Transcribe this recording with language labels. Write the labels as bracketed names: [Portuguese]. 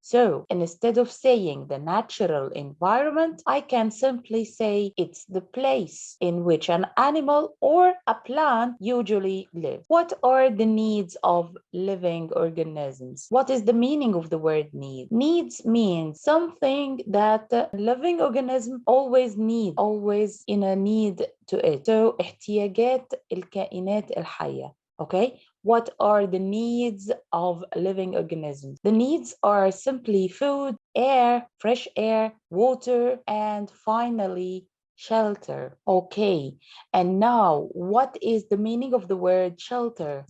[English] So instead of saying the natural environment, I can simply say it's the place in which an animal or a plant usually lives. What are the needs of living organisms? What is the meaning of the word need? Needs means something that a living organism always needs, always in a need to it. [Arabic] So احتياجات الكائنات الحية. [English] Okay, what are the needs of living organisms? The needs are simply food, air, fresh air, water, and finally, shelter. Okay, and now what is the meaning of the word shelter?